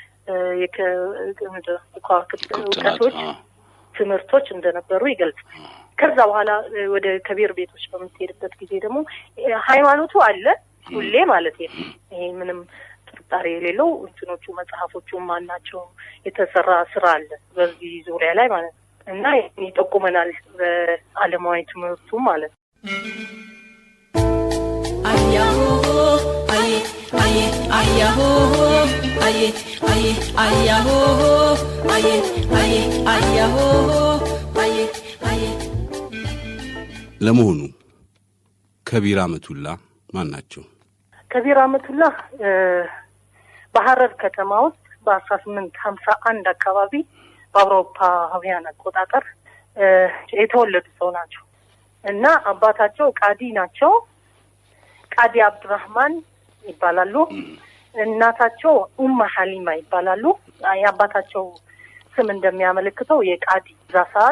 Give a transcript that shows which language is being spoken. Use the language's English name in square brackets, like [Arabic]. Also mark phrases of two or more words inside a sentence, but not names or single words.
[Amharic] የከዋክብት ትምህርቶች እንደነበሩ ይገልጻል ከዛ በኋላ ወደ ከቢር ቤቶች በምትሄድበት ጊዜ ደግሞ ሃይማኖቱ አለ ሁሌ ማለት ነው ይሄ ምንም ጥርጣሬ የሌለው እንትኖቹ መጽሐፎቹ ማናቸው የተሰራ ስራ አለ በዚህ ዙሪያ ላይ ማለት እና ይጠቁመናል በዓለማዊ ትምህርቱ ማለት ayaho aye aye ayaho aye aye ayaho aye aye ayaho aye aye ለመሆኑ ከቢር አመቱላ ማን ናቸው ከቢር አመቱላ በሐረር ከተማ ውስጥ በ1851 አካባቢ በአውሮፓውያን አቆጣጠር የተወለዱ ሰው ናቸው እና አባታቸው ቃዲ ናቸው ቃዲ አብዱራህማን ይባላሉ እናታቸው ሐሊማ ይባላሉ ያባታቸው ስም እንደሚያመለክተው የቃዲ ዛሳት